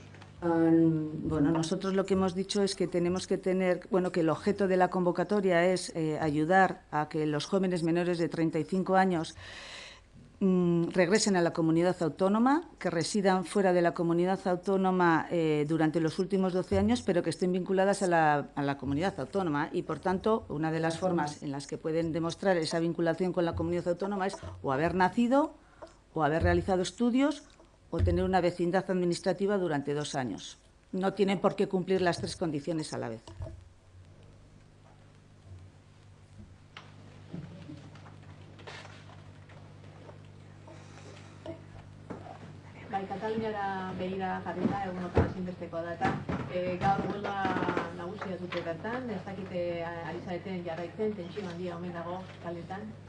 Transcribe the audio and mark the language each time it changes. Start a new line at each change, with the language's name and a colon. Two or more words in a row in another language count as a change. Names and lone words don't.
Spanish: Bueno, nosotros lo que hemos dicho es que tenemos que tener, bueno, que el objeto de la convocatoria es ayudar a que los jóvenes menores de 35 años regresen a la comunidad autónoma, que residan fuera de la comunidad autónoma durante los últimos 12 años, pero que estén vinculadas a la comunidad autónoma. Y, por tanto, una de las formas en las que pueden demostrar esa vinculación con la comunidad autónoma es o haber nacido o haber realizado estudios o tener una vecindad administrativa durante 2 años. No tienen por qué cumplir las 3 condiciones a la vez.
Basque: Bai, Kataluniara begira jarrita egunotan ezinbesteko da eta gaur huelga nagusia dute bertan, ez dakite ari zareten jarraitzen, tentsio handia omen dago kaletan.